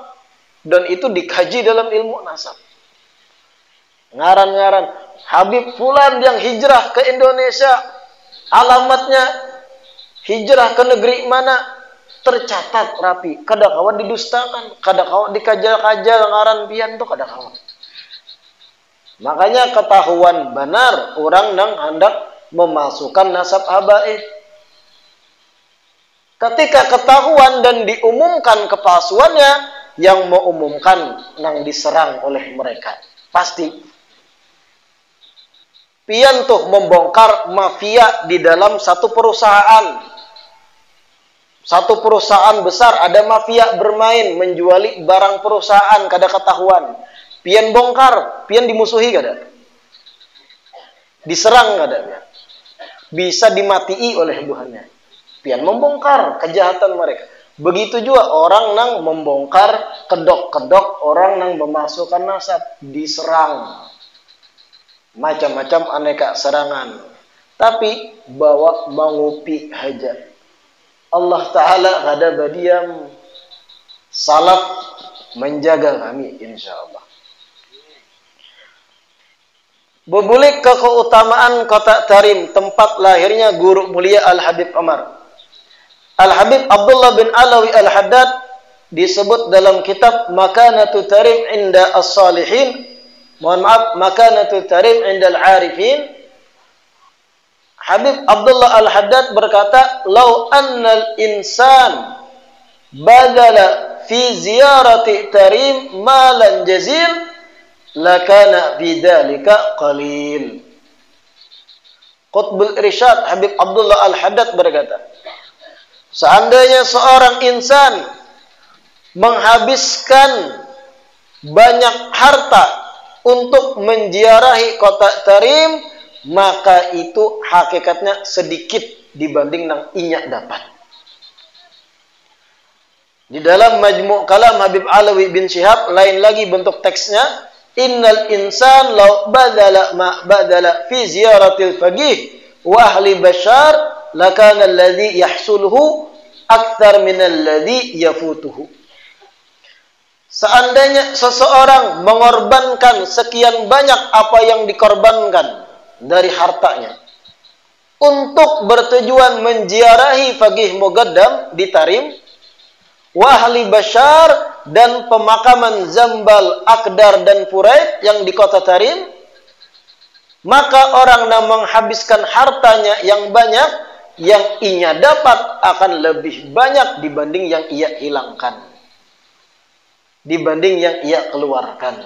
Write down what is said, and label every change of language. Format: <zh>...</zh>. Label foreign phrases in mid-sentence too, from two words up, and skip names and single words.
<id>Dan itu dikaji dalam ilmu nasab. Ngaran-ngaran Habib Fulan yang hijrah ke Indonesia, alamatnya hijrah ke negeri mana, tercatat rapi.</id> <bjn>Kada kawan didustakan, kada kawan dikajal-kajal ngaran pian tuh kada kawan.</bjn> <id>Makanya ketahuan benar orang nang hendak memasukkan nasab habaib. Ketika ketahuan dan diumumkan kepalsuannya, yang mau umumkan nang diserang oleh mereka. Pasti.</id> <bjn>Pian tuh</bjn> <id>membongkar mafia di dalam satu perusahaan. Satu perusahaan besar ada mafia bermain menjuali barang perusahaan kada ketahuan.</id> <bjn>Pian bongkar, pian dimusuhi kada? Diserang kada?</bjn> <id>Bisa dimatii oleh Tuhannya. Pian membongkar kejahatan mereka. Begitu juga orang nang membongkar kedok-kedok orang nang memasukkan nasab, diserang. Macam-macam aneka serangan.</id> <bjn>Tapi bawa mengupi haja. Allah Ta'ala kada badiam.</bjn> <id>Salaf menjaga kami insyaAllah. Berbulik ke keutamaan kota Tarim, tempat lahirnya guru mulia Al-Habib Umar. Al-Habib Abdullah bin Alawi Al-Haddad disebut dalam kitab Makanatu Tarim Inda As-Salihin. Mohon maaf, Makanatu Tarim Inda Al-Arifin. Habib Abdullah Al-Haddad berkata,</id> <ar>"لو أن الإنسان بذل في زيارة تريم مالا جزيلا لكان بذلك قليلا."</ar> <id>Qutbul Irsyad Habib Abdullah Al-Haddad berkata, seandainya seorang insan menghabiskan banyak harta untuk menziarahi kota Tarim, maka itu hakikatnya sedikit dibanding nang inya dapat. Di dalam Majmu' Kalam Habib Alawi bin Syihab lain lagi bentuk teksnya,</id> <ar>إن الإنسان لو بذل ما بذل في زيارة الفقيه وأهل بشار لكان الذي يحصله أكثر من الذي يفوته.</ar> <id>Seandainya seseorang mengorbankan sekian banyak apa yang dikorbankan dari hartanya untuk bertujuan menziarahi faqih Muqaddam di Tarim,</id> <ar>وأهل بشار</ar> <id>dan pemakaman Zambal, Akdar dan Furaid yang di kota Tarim, maka orang yang menghabiskan hartanya yang banyak, yang inya dapat akan lebih banyak dibanding yang ia hilangkan, dibanding yang ia keluarkan.</id>